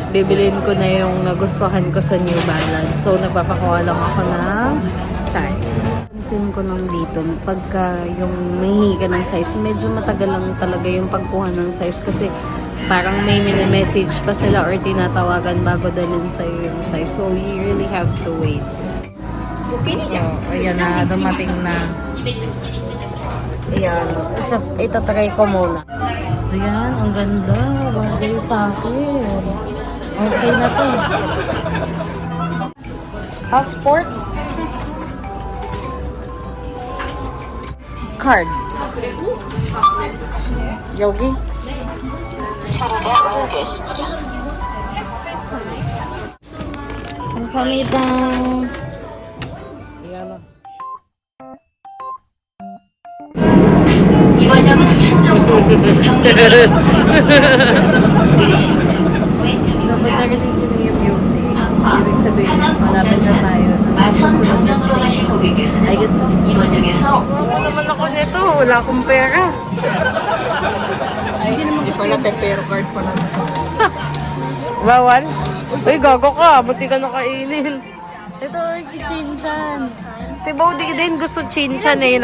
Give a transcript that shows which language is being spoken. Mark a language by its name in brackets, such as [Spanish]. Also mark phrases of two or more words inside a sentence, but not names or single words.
[Filipino] Bibilin ko na yung nagustuhan ko sa New Balance. So nagpapakuha lang ako ng size. Pansin ko lang dito, pagka yung nahihingi ka ng size, medyo matagal lang talaga yung pagkuha ng size kasi parang may mini-message pa sila or tinatawagan bago dalhin sa'yo yung size. [English] So, you really have to wait. [Filipino] So, ayan na, dumating na. Ayan. Itatry ko muna. Ayan, ang ganda. Bagay sa akin. Okay na to. Passport? card. [Korean] 여기? 감사합니다. 미안해. 이번역은 충청도 경기도로 [Filipino] Nagiging yung music. Ibig sabihin, malapit na tayo. [Korean] 마천 방면으로 가실 고객께서는 이번역에서 [Filipino] naman ako nito. Wala akong pera. Ay, hindi pala pepero card pala. Bawal? Uy, gago ka. Buti ka nakainin. Ito, si Chinchan. Si Bodhi din gusto Chinchan eh.